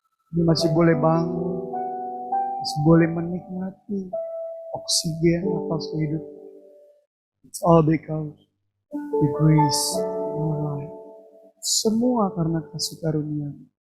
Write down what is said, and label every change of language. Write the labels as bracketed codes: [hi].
[id] Kami masih boleh bangun, masih boleh menikmati oksigen atas hidup. [en] It's all because the grace in our life. [id] Semua karena kasih karunia.